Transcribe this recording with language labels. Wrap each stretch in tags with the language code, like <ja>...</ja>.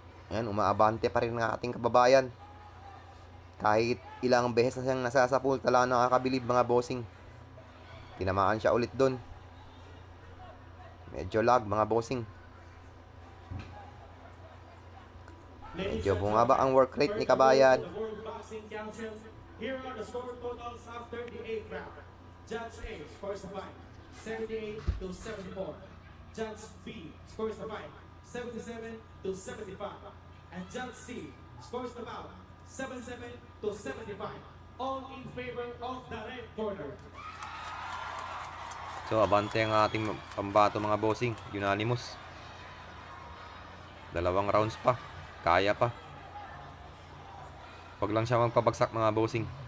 <tl>Ayan, umaabante pa rin ng ating kababayan. Kahit Ilang beses na siyang nasasapul, talaga nakakabilib mga bossing. Tinamaan siya ulit doon. Medyo lag mga bossing. Medyo bumaba ang work rate ni Kabayan.</tl> <en>The World Boxing Council. Here are the score totals after the 8th round. Judge A scores the fight 78 to 74. Judge B scores the fight 77 to 75. And Judge C scores the bout 77 to 75. All in favor of the red corner.</en> <tl>So, abante ang ating pambato mga bossing. Unanimous. 2 rounds pa. Kaya pa. Huwag lang siya magpabagsak mga bossing.</tl>